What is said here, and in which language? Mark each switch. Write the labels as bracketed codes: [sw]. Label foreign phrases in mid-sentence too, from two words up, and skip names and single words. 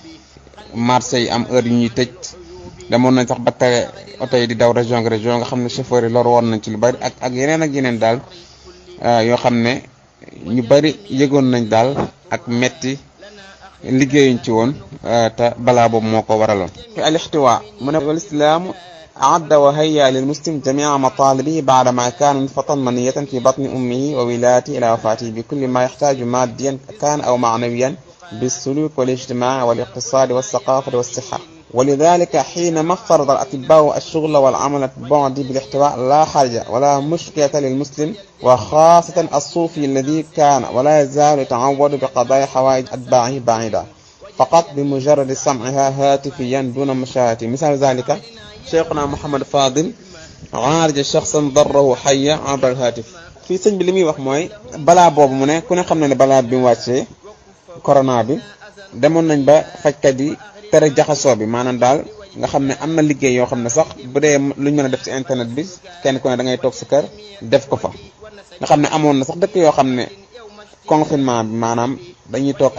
[wo] marché yi am heure yu ñuy tëj demoon nañ sax ba tere oto yi di daw région nga xam ne chauffeur yi lor woon nañ ci lu bari ak yeneen daal yoo xam ne ñu bari yëgoon nañ daal ak metti liggéeyuñ ci woon te balaa boobu moo ko waraloon [ar] الاحتواء [wo] mu ne [ar] والإسلام أعد وهيأ للمسلم جميع مطالبه بعدما كان نطفة منية في بطن أمه وولادته إلى وفاته بكل ما يحتاج ماديا كان أو معنويا بالسلوك والاجتماع والاقتصاد والثقافة والصحة ولذلك حينما فرض الأطباء الشغل والعمل بعد بالاحتواء لا حرج ولا مشكلة للمسلم وخاصة الصوفي الذي كان ولا يزال يتعود بقضاء حوائج أتباعه بعيدا فقط بمجرد سمعها هاتفيا دون مشاهدة مثال ذلك شيخنا محمد فاضل عالج شخصا ضره حيا عبر الهاتف [wo] fii sëñ bi li muy wax mooy balaa boobu mu ne ku ne xam na ne balaa bi mu wàccee corona bi demoon nañ ba fajkat yi tere jaxasoo bi maanaam daal nga xam ne am na liggéey yoo xam ne sax bu dee luñ mën a def ci internet bi kenn ku ne da ngay toog sa kër def ko fa nga xam ne amoon na sax dëkk yoo xam ne confinement bi maanaam dañuy toog